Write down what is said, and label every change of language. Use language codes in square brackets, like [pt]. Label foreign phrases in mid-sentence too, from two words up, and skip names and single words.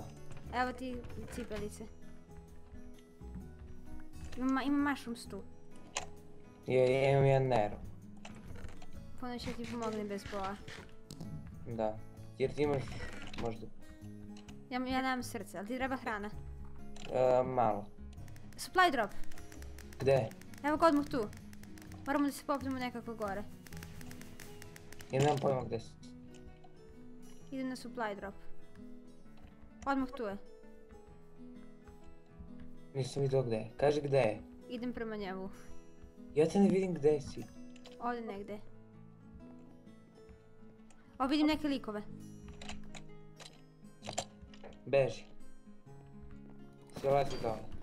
[hr] Evo ti cipelice. Ima mushrooms tu. Imam jedan nero. Puno će ti pomogni bez boa. Da. Jer ti imaš, možda, Ja nemam srce, ali ti treba hrana. malo. [en] Supply drop. [sr] Gde? Evo ga odmah tu. Moramo da se popnemo nekako gore. Ja nemam pojma gde si. Idem na [en] supply drop. [sr] Odmah tu je. Nisam vidio gde je. Kaži gde je. Idem prema njemu. Ja te ne vidim gde si. [hr] Ovdje negdje. O, vidim neke likove. [sr] Beži. Silazi dole.